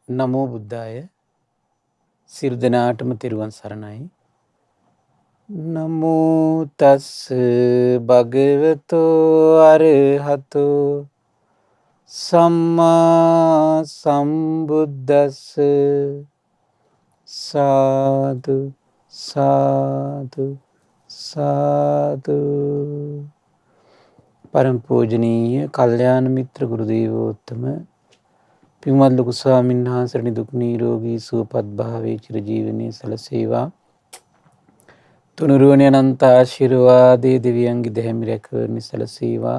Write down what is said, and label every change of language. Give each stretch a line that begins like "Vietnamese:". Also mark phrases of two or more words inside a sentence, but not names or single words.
Pali: නමෝ බුද්ධාය.
Sinhala: සියලු දෙනාටම තෙරුවන් සරණයි.
Pali: නමෝ තස් භගවතෝ අරහතෝ සම්මා සම්බුද්දස්ස. සාදු සාදු සාදු.
Sinhala: පරම පූජනීය කල්යාණ මිත්‍ර ගුරු දේවෝත්තම පින්වත් ලොකු ස්වාමීන් වහන්සේ නිදුක් නිරෝගී සුවපත් භාවයේ චිරජීවනයේ සැලසේවා. තුනුරුවනේ අනන්ත ආශිර්වාදයේ දෙවියන්ගේ දෙහැමි රැකවරණය සැලසේවා.